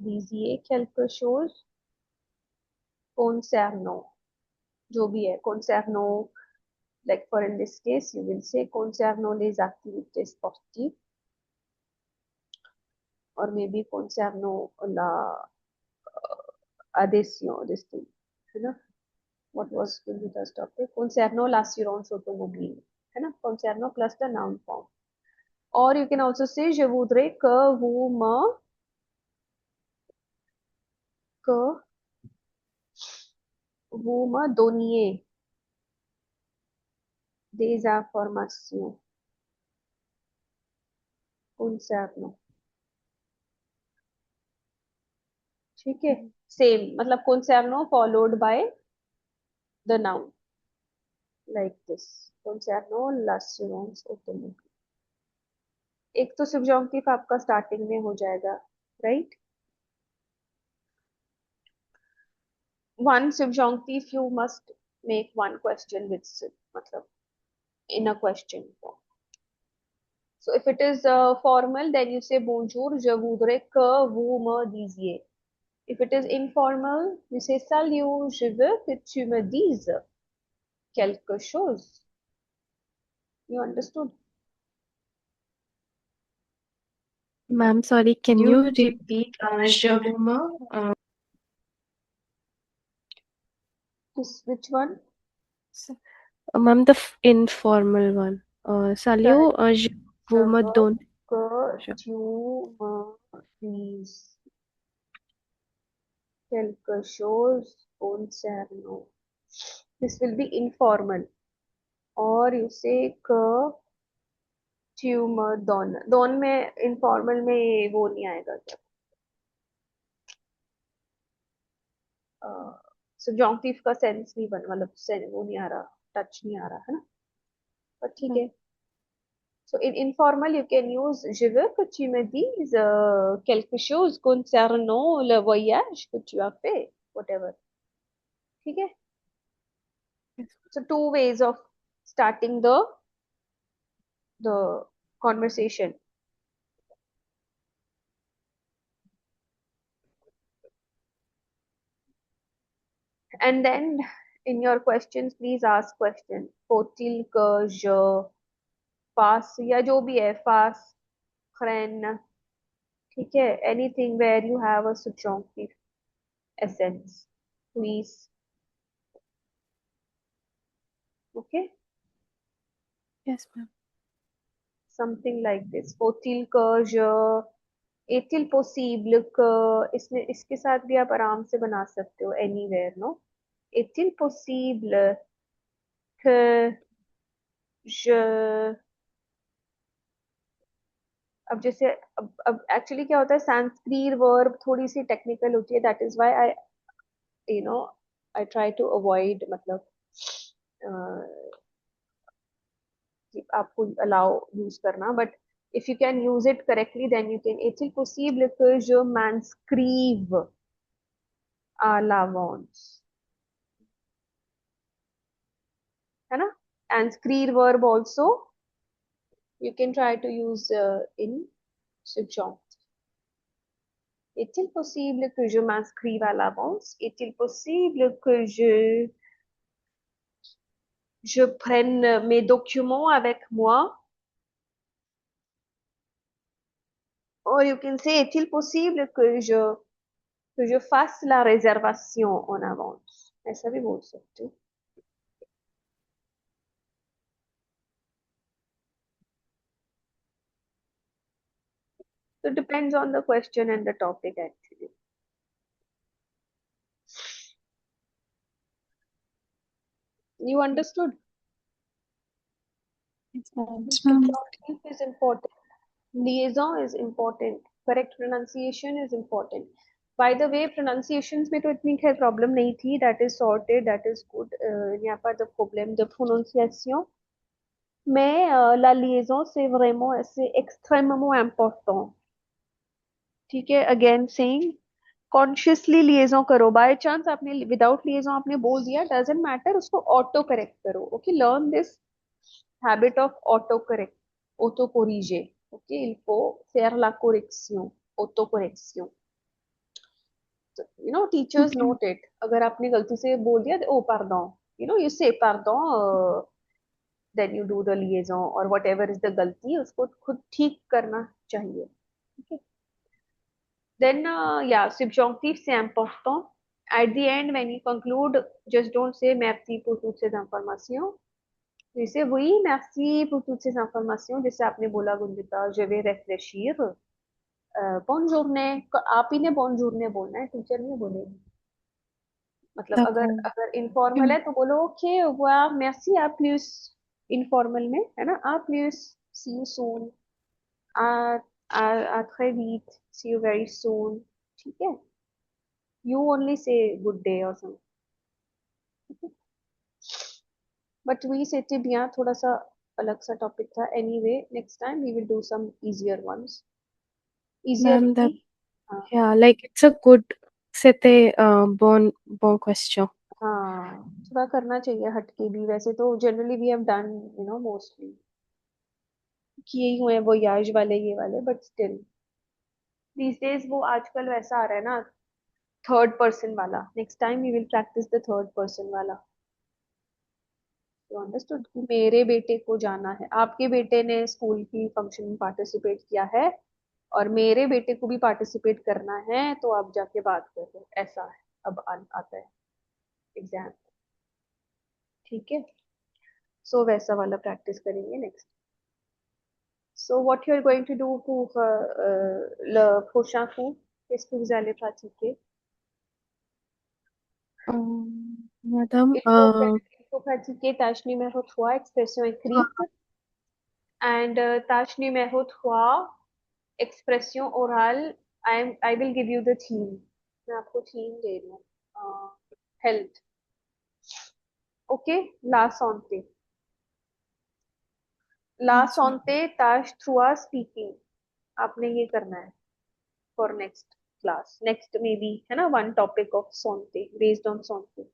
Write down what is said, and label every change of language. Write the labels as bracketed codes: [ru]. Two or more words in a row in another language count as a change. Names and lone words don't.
[hi] दीजिए [fr] quelque chose concernant [hi] जो भी है concernant, [en] like for in this case you will say [fr] concernant les activités sportives [en] or maybe [fr] concernant la adhésion [en] this thing, [hi] है ना. [en] What was the first topic? [fr] Concernant l'assurance automobile, [hi] है ना. [en] Concernant plus the noun form. Or you can also say [fr] je voudrais que vous me donniez des informations concernant. [hi] ठीक है. [en] सेम मतलब concernant followed by the noun like this. [fr] Concernant l'assurance automobile. [hi] एक तो subjunctive आपका स्टार्टिंग में हो जाएगा, [en] right? One subjunctive you must make one question with मतलब in a question form. So if it is formal, then you say [fr] bonjour, je voudrais que vous me disiez. [en] If it is informal, you say [fr] salut, je veux que tu me dises quelque chose. [en] You understood? Ma'am, sorry, can you repeat? [fr] Je vous me, [en] Which one? ma'am, the informal one. [fr] Salut, je vous me donne. Que tu me dises quelque chose concernant. [en] This will be informal. Or you say [fr] que tu me donnes. [hi] Donne में informal में वो नहीं आएगा क्या? subjunctive का सेंस नहीं बन मतलब वो नहीं आ रहा, टच नहीं आ रहा है ना. पर ठीक है. [en] So in informal you can use [fr] je veux que tu me dises quelque chose concernant le voyage que tu as fait, [en] whatever. [hi] ठीक है. [en] So two ways of starting the conversation. And then in your questions please ask question. [fr] Faut-il que je fasse [hi] या जो भी है [fr] fasse, prenne, [hi] ठीक है, [en] anything where you have a subjunctive essence, please. Okay. Yes, ma'am. Something like this. [fr] Faut-il que je, est-il possible que, [hi] इसमें इसके साथ भी आप आराम से बना सकते हो [en] anywhere, no? [fr] Est-il possible que je, [hi] अब जैसे अब एक्चुअली क्या होता है संस्कृत वर्ब थोड़ी सी टेक्निकल होती है. [en] that is why I you know I try to avoid [hi] मतलब आपको [en] allow use करना, but if you can use it correctly then you can. [fr] Est-il possible que je m'inscrive à l'avance, [hi] है ना. [en] inscrire verb also you can try to use in subjunctive. [fr] Est-il possible que je m'inscrive à l'avance? Est-il possible que je prenne mes documents avec moi? [en] Or you can say, [fr] est-il possible que je fasse la réservation en avance? [hi] ऐसा भी बोल सकते हो. [en] So it depends on the question and the topic actually. You understood? Subjunctive is important. Liaison is important. Correct pronunciation is important. By the way, [hi] pronunciations में तो इतनी खैर problem नहीं थी. [en] That is sorted. That is good. [hi] यहाँ पर [en] the problem, the prononciation. [fr] Mais la liaison c'est vraiment c'est extrêmement important. [hi] ठीक है. [en] Again saying consciously liaison करो. by chance आपने without liaison [hi] आपने बोल दिया, [en] doesn't matter, उसको auto correct करो. okay, learn this habit of auto correct, [fr] auto corriger. [en] ओके, [fr] il faut faire la correction, auto correction. [en] teachers note it. [hi] अगर आपने गलती से बोल दिया [en] oh pardon, you say pardon, then you do the liaison [hi] और [en] whatever is the [hi] गलती उसको खुद ठीक करना चाहिए. [en] ओके. Then, yeah, subjunctive, [fr] c'est important. [en] At the end, when you conclude, just don't say [fr] merci pour toutes ces informations. जैसे oui, merci pour toutes ces informations. [hi] जैसे आपने बोला गुंजिता, [fr] je vais réfléchir. bonne journée. [hi] आप ही ने [fr] bonne journée [hi] बोलना है, टीचर नहीं बोलेगी. मतलब अगर इनफॉर्मल है तो बोलो ओके वाह [fr] merci à plus. [hi] इनफॉर्मल में है ना, [fr] à plus, [en] see you soon, [fr] à à très vite, [en] see you very soon. [hi] ठीक है. [en] You only say good day or something. But we [fr] c'était bien, [hi] थोड़ा सा अलग सा टॉपिक था. [en] Anyway, next time we will do some easier ones. Easier Ma'am, that, [hi] हाँ. [en] yeah, like it's a good, [fr] c'était bon question. [hi] हाँ, थोड़ा करना चाहिए हटके भी. वैसे तो जनरली [en] we have done mostly [hi] किए ही हुए हैं वो याज वाले ये वाले, [en] but still these days [hi] वो आजकल वैसा आ रहा है ना, [en] third person [hi] वाला. [en] next time we will practice the third person [hi] वाला. अंडरस्टूड कि मेरे बेटे को जाना है, आपके बेटे ने स्कूल की फंक्शन में पार्टिसिपेट किया है और मेरे बेटे को भी पार्टिसिपेट करना है, तो आप जाके बात करो. ऐसा है अब आता है एग्जाम. ठीक है. सो वैसा वाला प्रैक्टिस करेंगे नेक्स्ट. [en] so what you are going to do [fr] pour le prochain cours? Qu'est-ce que vous allez pratiquer? Madame, Il faut pratiquer tâche numéro 3, expression écrite, and tâche numéro 3, expression orale. [en] I will give you the theme. [hi] मैं आपको थीम दे रही हूँ. हेल्थ. [en] ओके. [fr] la santé tâche trois स्पीकिंग. [hi] आपने ये करना है [en] for next class. नेक्स्ट [hi] में भी है ना, [en] one topic of santé based on santé.